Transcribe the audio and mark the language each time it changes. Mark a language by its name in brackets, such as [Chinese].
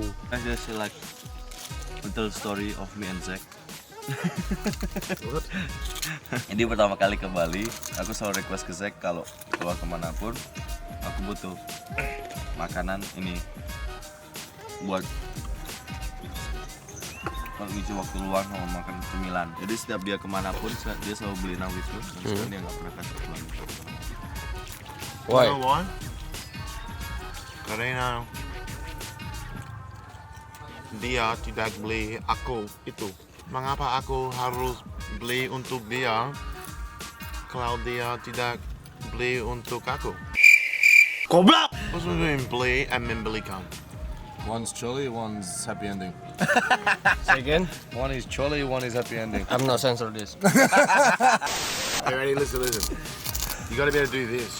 [English] I just like little story of me and Zack. [Indonesian] Ini pertama kali ke Bali, aku selalu request ke Zack kalau keluar kemanapun, aku butuh makanan ini buat kalau ngisi waktu luang mau makan cemilan. Jadi setiap dia kemanapun dia selalu beliin aku itu, dan dia nggak pernah kasih pulang. [English] Why? You know why? [Indonesian] Karena dia tidak beli aku itu. Mengapa aku harus beli untuk dia kalau dia tidak beli untuk aku? Goblok! [English] What's between beli and membelikan? One's chili, one's happy ending. Say again? One is chili, one is happy ending. I'm not censor this. Hey, ready? Listen. You gotta be able to do this.